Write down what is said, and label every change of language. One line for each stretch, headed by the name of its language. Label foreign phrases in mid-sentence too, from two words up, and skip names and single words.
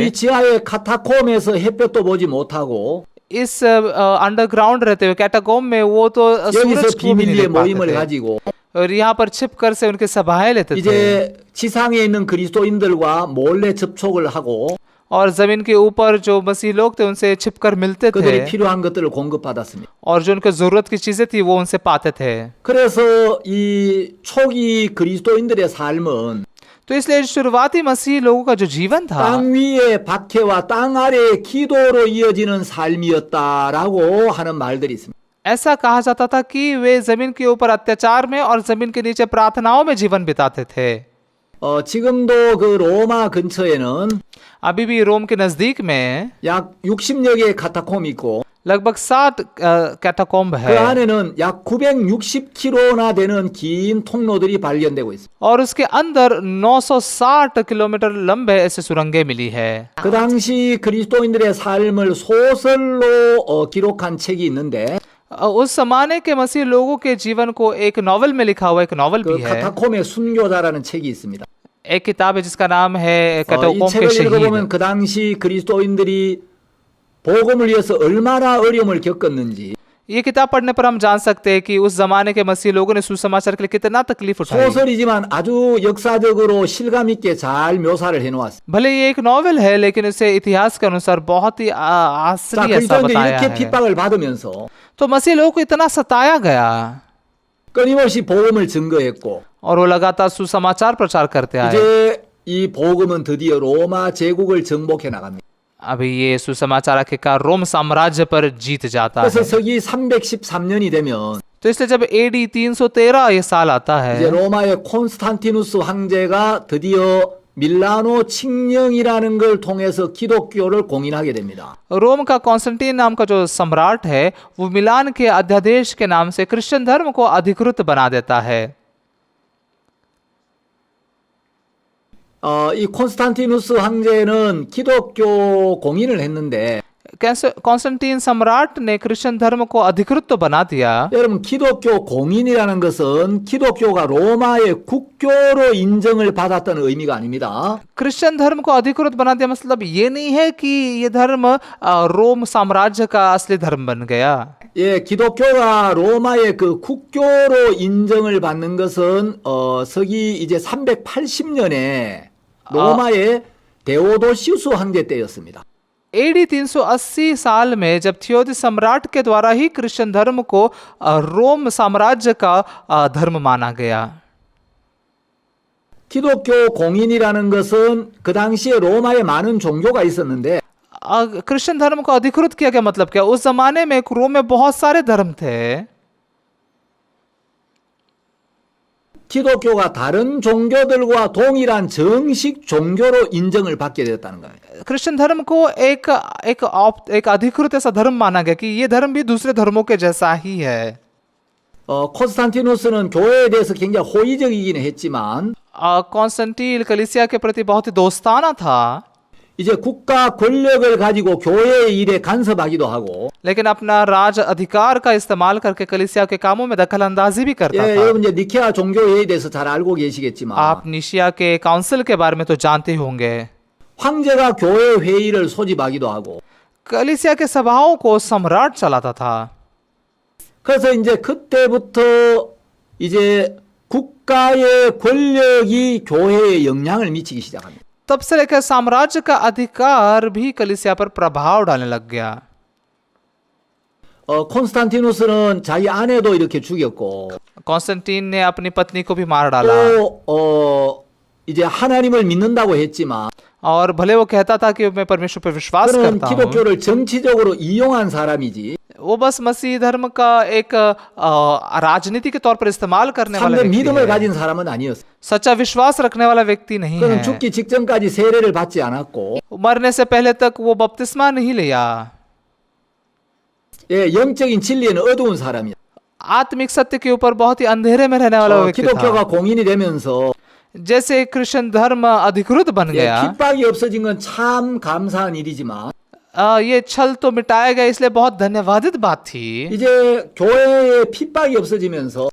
Korean: 이 지하의 카타콤에서 햇볕도 보지 못하고
Hindi: इस अंडरग्राउंड रहते हुए कैटाकोम में वो तो
Korean: 여기서
Hindi: सूरज को भी नहीं
Korean: 비밀리에
Hindi: देख पाते
Korean: 모임을
Hindi: थे
Korean: 가지고
Hindi: और यहाँ पर छिपकर से उनके सभाएं लेते थे
Korean: 이제 지상에 있는 그리스도인들과 몰래 접촉을 하고
Hindi: और जमीन के ऊपर जो मसीह लोग थे उनसे छिपकर मिलते
Korean: 그들이
Hindi: थे
Korean: 필요한 것들을 공급받았습니다.
Hindi: और जो उनको जरूरत की चीजें थी वो उनसे पाते थे।
Korean: 그래서 이 초기 그리스도인들의 삶은
Hindi: तो इसलिए शुरुआती मसीह लोगों का जो जीवन था
Korean: 땅 위의 박해와 땅 아래의 기도로 이어지는 삶이었다라고 하는 말들이 있습니다.
Hindi: ऐसा कहा जाता था कि वे जमीन के ऊपर अत्याचार में और जमीन के नीचे प्रार्थनाओं में जीवन बिताते थे।
Korean: 지금도 그 로마 근처에는
Hindi: अभी भी रोम के नजदीक में
Korean: 약 60여 개의 카타콤이 있고
Hindi: लगभग 60 कैटाकोम्ब
Korean: 그
Hindi: है
Korean: 안에는 약 960km나 되는 긴 통로들이 발견되고 있습니다.
Hindi: और उसके अंदर 960 किलोमीटर लंबे ऐसे सुरंगें मिली है।
Korean: 그 당시 그리스도인들의 삶을 소설로 기록한 책이 있는데
Hindi: उस जमाने के मसीह लोगों के जीवन को एक नॉवल में लिखा हुआ एक नॉवल
Korean: 그
Hindi: भी है।
Korean: 카타콤의 순교자라는 책이 있습니다.
Hindi: एक किताब है जिसका नाम है
Korean: 이
Hindi: कैटाकोम्ब के
Korean: 책을 읽어보면
Hindi: शहीद।
Korean: 그 당시 그리스도인들이 복음을 위해서 얼마나 어려움을 겪었는지
Hindi: ये किताब पढ़ने पर हम जान सकते हैं कि उस जमाने के मसीह लोगों ने सुसमाचार के लिए कितना तकलीफ उठाई।
Korean: 소설이지만 아주 역사적으로 실감 있게 잘 묘사를 해놓았습니다.
Hindi: भले ये एक नॉवल है लेकिन उसे इतिहास के अनुसार बहुत ही
Korean: 자,
Hindi: आसरी ऐसा
Korean: 그리스도인들이
Hindi: बताया
Korean: 이렇게
Hindi: है।
Korean: 핍박을 받으면서
Hindi: तो मसीह लोगों को इतना सताया गया
Korean: 끊임없이 복음을 증거했고
Hindi: और वो लगातार सुसमाचार प्रचार करते आए।
Korean: 이제 이 복음은 드디어 로마 제국을 정복해 나갑니다.
Hindi: अभी ये सुसमाचार आखिरकार रोम साम्राज्य पर जीत जाता
Korean: 그래서
Hindi: है।
Korean: 서기 313년이 되면
Hindi: तो इसलिए जब AD 313 ये साल आता
Korean: 이제
Hindi: है
Korean: 로마의 콘스탄티누스 황제가 드디어 밀라노 칙령이라는 걸 통해서 기독교를 공인하게 됩니다.
Hindi: रोम का कॉन्स्टेंटीन नाम का जो सम्राट है वो मिलान के अध्यादेश के नाम से क्रिश्चियन धर्म को अधिकृत बना देता है।
Korean: 이 콘스탄티누스 황제는 기독교 공인을 했는데
Hindi: कॉन्स्टेंटीन सम्राट ने क्रिश्चियन धर्म को अधिकृत तो बना दिया,
Korean: 여러분 기독교 공인이라는 것은 기독교가 로마의 국교로 인정을 받았다는 의미가 아닙니다.
Hindi: क्रिश्चियन धर्म को अधिकृत बना दिया मतलब ये नहीं है कि ये धर्म रोम साम्राज्य का असली धर्म बन गया।
Korean: 예, 기독교가 로마의 그 국교로 인정을 받는 것은 서기 이제 380년에 로마의 데오도시우스 황제 때였습니다.
Hindi: AD 380 साल में जब थियोदिस सम्राट के द्वारा ही क्रिश्चियन धर्म को रोम साम्राज्य का धर्म माना गया।
Korean: 기독교 공인이라는 것은 그 당시에 로마에 많은 종교가 있었는데
Hindi: क्रिश्चियन धर्म को अधिकृत किया गया मतलब क्या? उस जमाने में रोम में बहुत सारे धर्म थे।
Korean: 기독교가 다른 종교들과 동일한 정식 종교로 인정을 받게 되었다는 거예요.
Hindi: क्रिश्चियन धर्म को एक अधिकृत ऐसा धर्म माना गया कि ये धर्म भी दूसरे धर्मों के जैसा ही है।
Korean: 콘스탄티누스는 교회에 대해서 굉장히 호의적이긴 했지만
Hindi: कॉन्स्टेंटीन कलीसिया के प्रति बहुत ही दोस्ताना था,
Korean: 이제 국가 권력을 가지고 교회의 일에 간섭하기도 하고
Hindi: लेकिन अपना राज अधिकार का इस्तेमाल करके कलीसिया के कामों में दखल अंदाजी भी करता
Korean: 예,
Hindi: था।
Korean: 여러분 이제 니케아 종교회의에 대해서 잘 알고 계시겠지만
Hindi: आप निशिया के काउंसिल के बारे में तो जानते होंगे।
Korean: 황제가 교회 회의를 소집하기도 하고
Hindi: कलीसिया के सभाओं को सम्राट चलाता था।
Korean: 그래서 이제 그때부터 이제 국가의 권력이 교회에 영향을 미치기 시작합니다.
Hindi: तब से लेकर साम्राज्य का अधिकार भी कलीसिया पर प्रभाव डालने लग गया।
Korean: 콘스탄티누스는 자기 아내도 이렇게 죽였고
Hindi: कॉन्स्टेंटीन ने अपनी पत्नी को भी मार डाला
Korean: 또 이제 하나님을 믿는다고 했지만
Hindi: और भले वो कहता था कि मैं परमेश्वर पर विश्वास
Korean: 그는
Hindi: करता हूँ,
Korean: 기독교를 정치적으로 이용한 사람이지
Hindi: वो बस मसीह धर्म का एक राजनीति के तौर पर इस्तेमाल करने वाला
Korean: 참된
Hindi: व्यक्ति
Korean: 믿음을
Hindi: है।
Korean: 가진 사람은 아니었어.
Hindi: सच्चा विश्वास रखने वाला व्यक्ति नहीं
Korean: 그는
Hindi: है।
Korean: 죽기 직전까지 세례를 받지 않았고
Hindi: मरने से पहले तक वो बपतिस्मा नहीं लिया।
Korean: 예, 영적인 진리에는 어두운 사람이야.
Hindi: आत्मिक सत्य के ऊपर बहुत ही अंधेरे में रहने वाला व्यक्ति
Korean: 기독교가
Hindi: था।
Korean: 공인이 되면서
Hindi: जैसे क्रिश्चियन धर्म अधिकृत बन
Korean: 예,
Hindi: गया,
Korean: 핍박이 없어진 건 참 감사한 일이지만
Hindi: ये छल तो मिटाया गया, इसलिए बहुत धन्यवादित बात थी।
Korean: 이제 교회에 핍박이 없어지면서